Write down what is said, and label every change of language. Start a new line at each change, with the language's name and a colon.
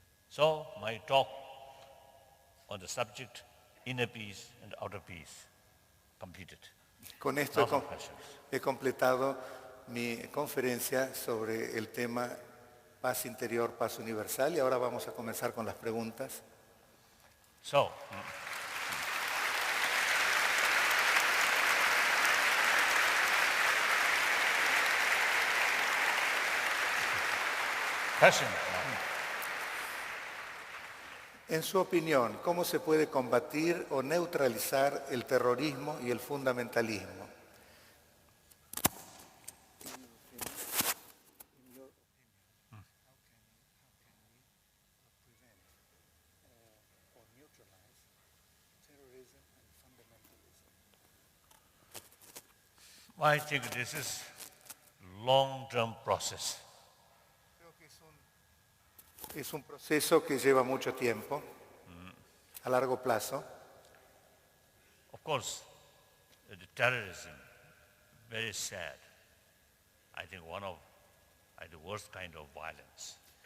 English: So my talk on the subject inner peace and outer peace completed.
Spanish: Con esto he completado mi conferencia sobre el tema paz interior, paz universal, y ahora vamos a comenzar con las preguntas.
English: So, question.
Spanish: En su opinión, ¿cómo se puede combatir o neutralizar el terrorismo y el fundamentalismo?
English: I think this is long-term process.
Spanish: Es un proceso que lleva mucho tiempo, a largo plazo.
English: Of course, the terrorism, very sad. I think one of are the worst kind of violence.